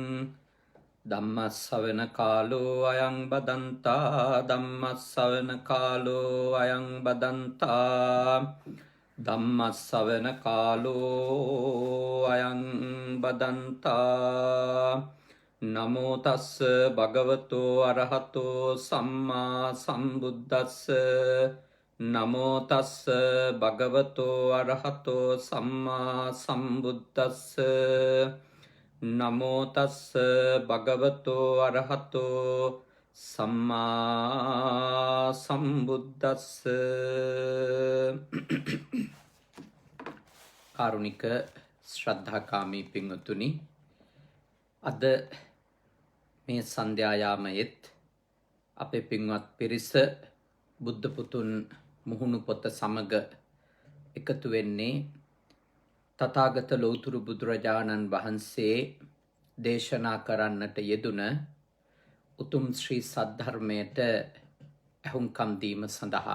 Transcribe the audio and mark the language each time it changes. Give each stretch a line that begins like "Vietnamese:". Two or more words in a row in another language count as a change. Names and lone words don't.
Pali: धम्मस्सवनकालो अयं बदन्ता धम्मस्सवनकालो अयं बदन्ता धम्मस्सवनकालो अयं बदन्ता नमो तस् भगवतो अरहतो सम्मा सम्बुद्धस्स नमो तस् भगवतो अरहतो सम्मा सम्बुद्धस्स नमो तस् भगवतो अरहतो सम्मा सम्बुद्धस्ස
Sinhala: කාරුණික ශ්‍රද්ධාකාමී පින්වතුනි, අද මේ සන්ධ්‍යායාමයේත් අපේ පින්වත් පිරිස බුද්ධ පුතුන් මුහුණු පොත සමග එකතු වෙන්නේ තථාගත ලෞතුරු බුදුරජාණන් වහන්සේ දේශනා කරන්නට යෙදුන උතුම් ශ්‍රී සද්ධර්මයට ඇහුම්කන් දීම සඳහා.